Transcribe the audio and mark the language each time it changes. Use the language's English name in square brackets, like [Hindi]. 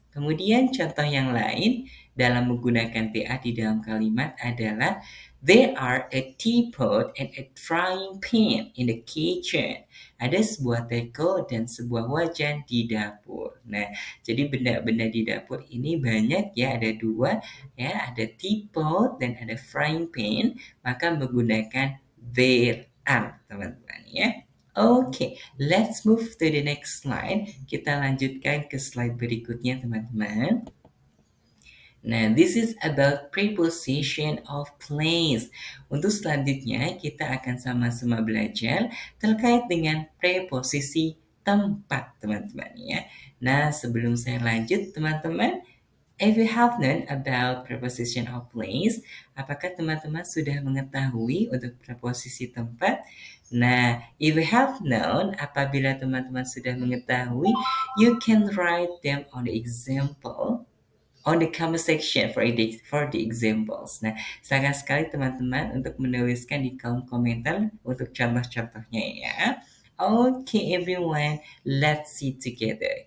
[Indonesian] Kemudian contoh yang lain dalam menggunakan TA di dalam kalimat adalah [English] there are a teapot and a frying pan in the kitchen. [Indonesian] Ada sebuah teko dan sebuah wajan di dapur. Nah, jadi benda-benda di dapur ini banyak ya, ada dua ya, ada teapot dan ada frying pan, maka menggunakan there are, teman-teman ya. [English] Oke, let's move to the next slide. [Indonesian] Kita lanjutkan ke slide berikutnya, teman-teman. [English] Nah, this is about preposition of place. [Indonesian] Untuk selanjutnya, kita akan sama-sama belajar terkait dengan preposisi tempat, teman-teman ya. Nah, sebelum saya lanjut, teman-teman, [English] If you have known about preposition of place, [Indonesian] apakah teman-teman sudah mengetahui untuk preposisi tempat? [English] Nah, if you have known, [Indonesian] apabila teman-teman sudah mengetahui, [English] you can write them on the example on the comment section for the examples. [Indonesian] Nah, sangat sekali teman-teman untuk menuliskan di kolom komentar untuk contoh-contohnya ya. [English] Okay everyone, let's see together.